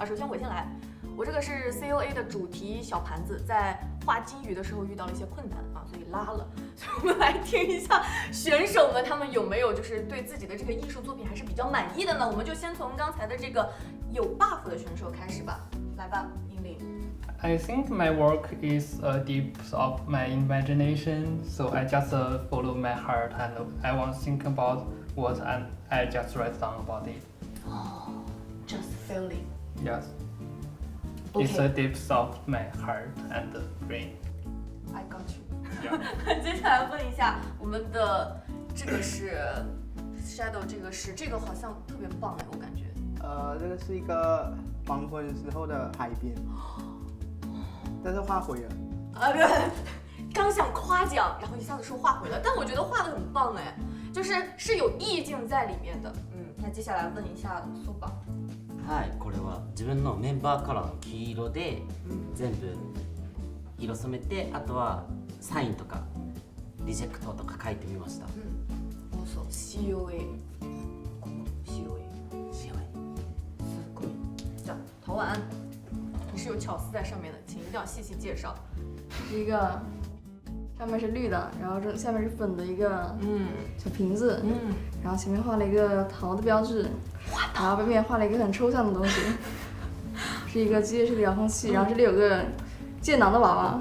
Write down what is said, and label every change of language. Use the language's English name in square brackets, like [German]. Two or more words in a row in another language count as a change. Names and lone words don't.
[Chinese] 首先我先来，我这个是 COA 的主题小盘子，在画金鱼的时候遇到了一些困难啊，所以拉了。所以我们来听一下选手们他们有没有就是对自己的这个艺术作品还是比较满意的呢？我们就先从刚才的这个有 buff 的选手开始吧，来吧，英玲。 [English] I think my work is a depth of my imagination, so I just follow my heart and I won't think about what and I just write down about it. Oh, just feeling. Yes. Okay. It's a depth of my heart and brain. I got you. Yeah. [Chinese] 接下来问一下我们的这个是 shadow 这个好像特别棒哎，我感觉。这个是一个黄昏时候的海边，但是画毁了。对，刚想夸奖，然后一下子说画毁了，但我觉得画的很棒哎，是有意境在里面的。那接下来问一下苏宝。 [Japanese] はい、これは自分のメンバーカラーの黄色で全部色染めて、あとはサインとかリジェクトとか書いてみました。そう、COA。すごい。 [Chinese] じゃあ陶晚安，你是有巧思在上面的，请一定要细细介绍。是一个上面是绿的，然后下面是粉的一个小瓶子，然后前面画了一个桃的标志，然后背面画了一个很抽象的东西，是一个机械式的遥控器，然后这里有个剑囊的娃娃。